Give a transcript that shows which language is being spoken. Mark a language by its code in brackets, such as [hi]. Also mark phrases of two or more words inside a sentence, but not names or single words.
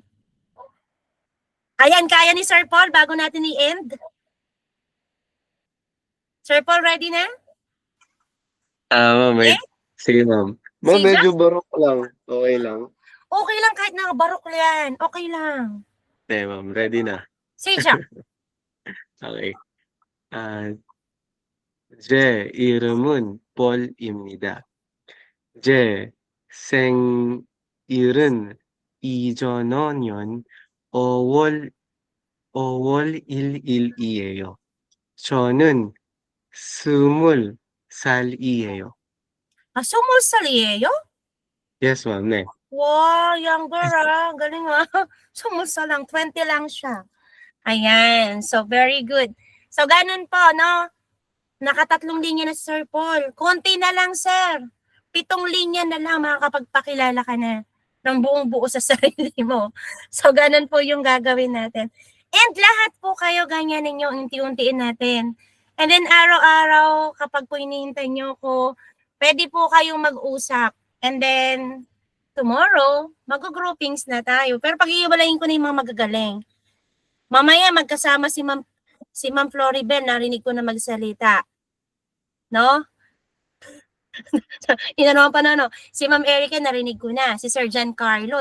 [tl] Ayan, kaya ni Sir Paul bago natin i-end. Sir Paul, ready na? Ma'am, Okay? sige ma'am. Ma'am, Sige. medyo barok lang. Okay lang. Okay lang kahit nakabarok yan. Okay lang. Ma'am, ready na. Sige. [ko] Okay. 제 이름은 폴입니다. 제 생일은 이전년 5월 1일이에요. 저는 20살이에요. 20살이에요? [en] Yes, ma'am. 네. [tl] Wow, younger ah. Galing ah. 20 lang, 20 lang siya. Ayan. [en] So, very good. So, [tl] ganun po, no? Nakatatlong linya na si Sir Paul. Konti na lang, sir. 7 linya na lang, makakapagpakilala ka na ng buong buo sa sarili mo. So, ganun po yung gagawin natin. And lahat po kayo, ganyan ninyo, unti-untiin natin. [en] And then, [tl] araw-araw, kapag po hinihintay nyo ko, pwede po kayong mag-usap. [en] And then, tomorrow, [tl] mag-groupings na tayo. Pero pag-iwalayin ko na yung mga magagaling. Mamaya, magkasama si Ma'am Floribel, narinig ko na magsalita. No? Inano pa na, no? Si Ma'am Erica, narinig ko na. Si Sir Giancarlo.